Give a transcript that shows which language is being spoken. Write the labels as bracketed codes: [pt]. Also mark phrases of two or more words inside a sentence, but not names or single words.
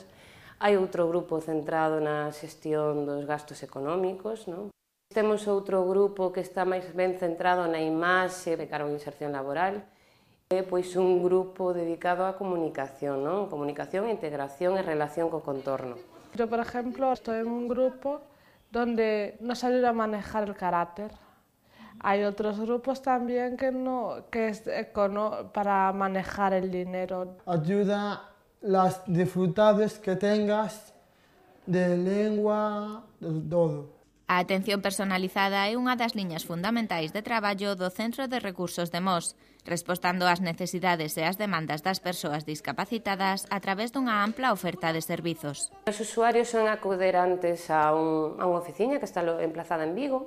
[gl] Hai outro grupo centrado na xestión dos gastos económicos, non? Temos outro grupo que está máis ben centrado na imaxe de cara a unha inserción laboral. É pois un grupo dedicado á comunicación, non? Comunicación, integración e relación co contorno. [es] Yo, por ejemplo, estoy en un grupo donde nos ayuda a manejar el carácter. Hay otros grupos también que es para manejar el dinero. Ayuda las dificultades que tengas de lengua, de todo. [gl] A atención personalizada é unha das liñas fundamentais de traballo do Centro de Recursos de Mos, respostando ás necesidades e ás demandas das persoas discapacitadas a través dunha ampla oferta de servizos. Os usuarios son acuderantes a unha oficina que está emplazada en Vigo.